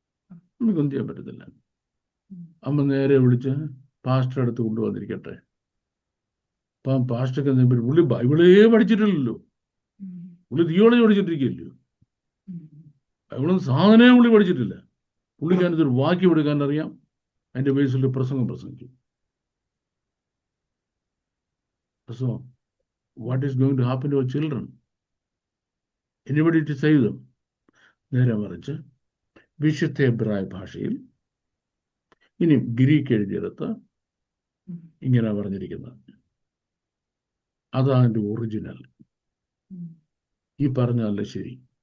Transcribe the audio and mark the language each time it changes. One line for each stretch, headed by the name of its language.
Malayalam: അമ്മയ്ക്കൊന്നും ചെയ്യാൻ പറ്റത്തില്ല. അമ്മ നേരെ വിളിച്ച് പാസ്റ്റർ അടുത്ത് കൊണ്ടുവന്നിരിക്കട്ടെ. അപ്പം പാസ്റ്റർക്ക് എന്താ പറ്റും? പുള്ളി ബൈബിളേ പഠിച്ചിട്ടില്ലല്ലോ, പുള്ളി തിയോളജി പഠിച്ചിട്ടിരിക്കില്ലല്ലോ, ബൈബിളൊന്നും സാധനവും പുള്ളി പഠിച്ചിട്ടില്ല. പുള്ളിക്കാനത്തൊരു വാക്യം എടുക്കാൻ അറിയാം, അതിന്റെ ബേസിൽ പ്രസംഗിക്കും.
English: So, what is going to happen to our children? Anybody to save them?
Malayalam: നേരെ മറിച്ച് വിശുദ്ധ എബ്രായ ഭാഷയിൽ ഇനി ഗ്രീക്ക് എഴുതിയെടുത്ത് ഇങ്ങനെ പറഞ്ഞിരിക്കുന്നത്, അതാണ് എൻ്റെ ഒറിജിനൽ. ഈ പറഞ്ഞല്ല ശരി.